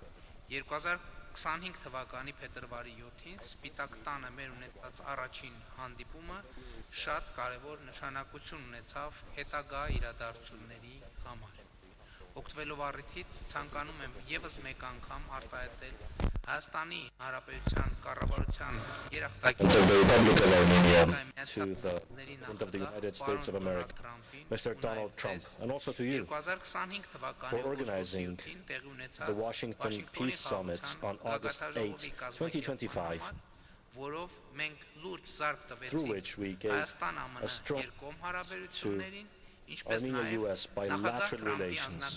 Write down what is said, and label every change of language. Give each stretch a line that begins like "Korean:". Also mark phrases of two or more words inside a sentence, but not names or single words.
Armenian: 2025 թվականի փետրվարի 7-ին Սպիտակ տանը մեր ունեցած առաջին հանդիպումը շատ կարևոր նշանակություն ունեցավ հետագա իրադարձությունների համար։ Օգտվելով առիթից ցանկանում եմ եւս մեկ անգամ արտահայտել Հայաստանի Հանրապետության կառավարության երախտագիտի
English: of the Republic of Armenia to the President of the United States of America, Mr. Donald Trump, and also to you for organizing the Washington Peace Summit on August 8, 2025, through which we gave a strong to Armenia-US bilateral relations.